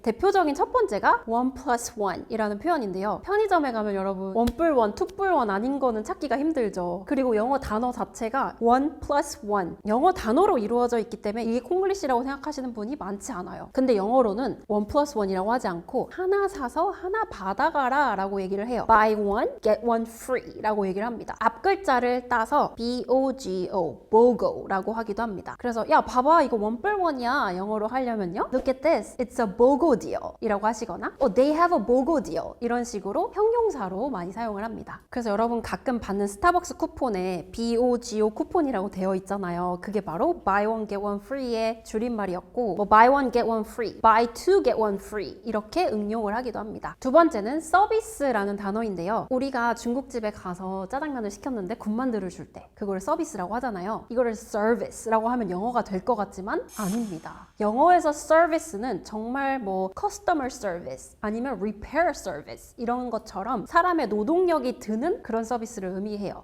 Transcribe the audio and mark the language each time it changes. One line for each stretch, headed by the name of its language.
Korean: 대표적인 첫 번째가 1+1 이라는 표현인데요. 편의점에 가면 여러분 1+1, 2+1 아닌 거 거는 찾기가 힘들죠. 그리고 영어 단어 자체가 1 plus 1 영어 단어로 이루어져 있기 때문에 이게 콩글리시라고 생각하시는 분이 많지 않아요. 근데 영어로는 1 plus 1이라고 하지 않고 하나 사서 하나 받아가라 라고 얘기를 해요.
English: Buy one, get one free
Korean: 라고 얘기를 합니다. 앞 글자를 따서 BOGO, BOGO 라고 하기도 합니다. 그래서 야 봐봐 이거 1 plus 1이야 영어로 하려면요.
English: Look at this, it's a BOGO deal
Korean: 이라고 하시거나
English: they have a BOGO deal
Korean: 이런 식으로 형용사로 많이 사용을 합니다. 그래서 여러분 가끔 받는 스타벅스 쿠폰에 BOGO 쿠폰이라고 되어 있잖아요. 그게 바로
English: buy one get one free의
Korean: 줄임말이었고 뭐
English: buy one get one free, buy two get one free
Korean: 이렇게 응용을 하기도 합니다. 두 번째는 서비스라는 단어인데요. 우리가 중국집에 가서 짜장면을 시켰는데 군만두를 줄 때 그걸 서비스라고 하잖아요. 이거를 service라고 하면 영어가 될 것 같지만 아닙니다. 영어에서 service는 정말 뭐 customer service 아니면 repair service 이런 것처럼 사람의 노동력이 드는 그런 서비스를 의미해요.